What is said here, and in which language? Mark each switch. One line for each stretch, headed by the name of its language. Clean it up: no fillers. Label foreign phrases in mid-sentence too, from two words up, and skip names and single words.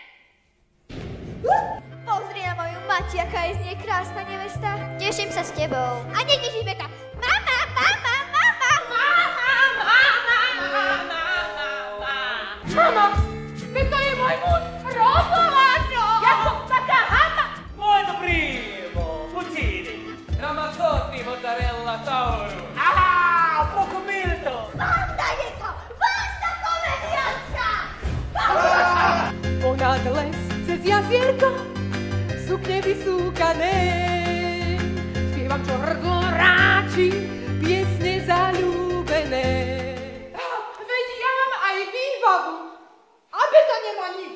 Slovak: Pozri na moju mať, aká je z nej krásna nevesta. Teším sa s tebou. A netešíme sa. Mama, mama, mama! Mama, veď to je môj muž, Roboláčo! Jako taká hama!
Italian: Molto primo, fucili, ramazzotti, mozzarella, tauro. Aha, poco milto!
Slovak: Banda je to! Banda komediačka! Ponad les cez jazielko, sukne vysúkané. Spievam, čo hrdlo ráči, piesne zaľúbené. Veď ja mám aj výbavu, aby to nemá nič.